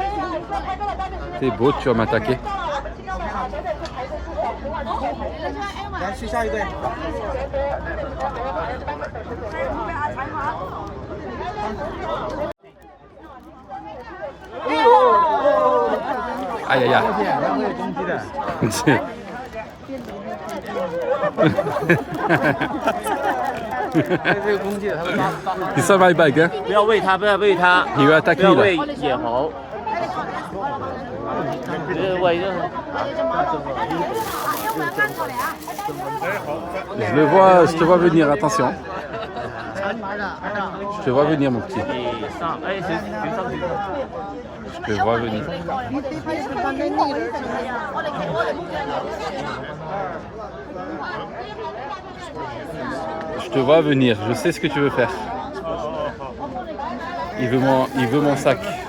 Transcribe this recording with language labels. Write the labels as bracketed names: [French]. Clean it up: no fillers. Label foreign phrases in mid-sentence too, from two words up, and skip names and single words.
[French] T'es beau, tu vas m'attaquer. Aïe aïe aïe. [English] He saw my bag, [French] hein? [Chinese] 不要喂它，不要喂它， [French] Il va attaquer [Chinese] 不要 [French] là. [Chinese] 喂野猴。喂就 [French] Je te vois venir, attention. Je te vois venir, mon petit. [Chinese] 你上，哎，谁上去？ [French] Je te vois venir. Je te vois venir, je sais ce que tu veux faire. Il veut mon sac.